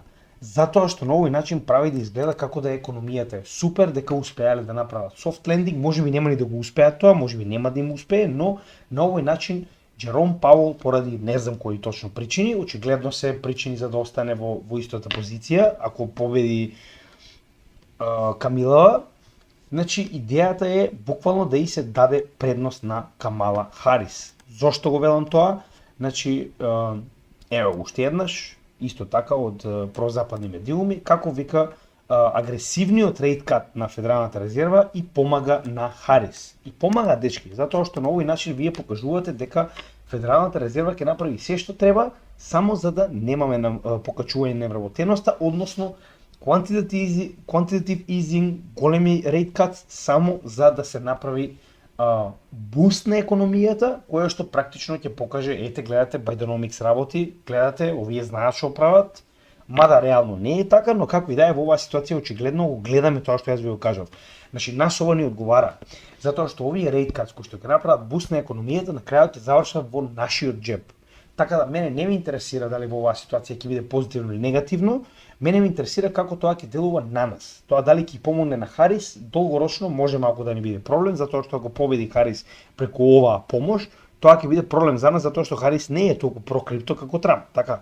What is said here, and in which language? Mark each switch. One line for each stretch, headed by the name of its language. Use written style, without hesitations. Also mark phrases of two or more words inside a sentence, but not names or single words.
Macedonian: Затоа што на овој начин прави да изгледа како да економијата е супер, дека успеале да направат
English: soft landing,
Macedonian: можеби нема ни да го успеат тоа, можеби нема да им успее, но на овој начин Джером Пауел, поради не знам кои точно причини, очигледно се причини за да остане во истата позиција, ако победи Камилова, значи идејата е буквално да и се даде предност на Камала Харис. Зошто го велам тоа? Значи, ево уште еднаш, исто така од прозападни медиуми, како вика агресивниот
English: rate cut
Macedonian: на Федералната резерва и помага на Харис. И помага, дечки, затоа што на овој начин вие покажувате дека Федералната резерва ќе направи се што треба, само за да немаме покачување на невработеноста, односно
English: quantitative easing,
Macedonian: големи
English: rate cuts,
Macedonian: само за да се направи буст на економијата, која што практично ќе покаже, ете, гледате, Bidenomics работи, гледате, овие знаат што прават, мада реално не е така, но како и да е во оваа ситуација, очигледно го гледаме тоа што јас ви го кажав. Значи, нас ова ни одговара, затоа што овие
English: rate cuts
Macedonian: кои што ќе направат буст на економијата, на крајот ќе завршат во нашиот џеб. Така да мене не ме интересира дали во оваа ситуација ќе биде позитивно или негативно, мене ме интересира како тоа ќе делува на нас. Тоа дали ќе помогне на Харис, долгорочно може малку да ни биде проблем, затоа што ако победи Харис преку оваа помош, тоа ќе биде проблем за нас, затоа што Харис не е толку прокрипто како Трамп, така.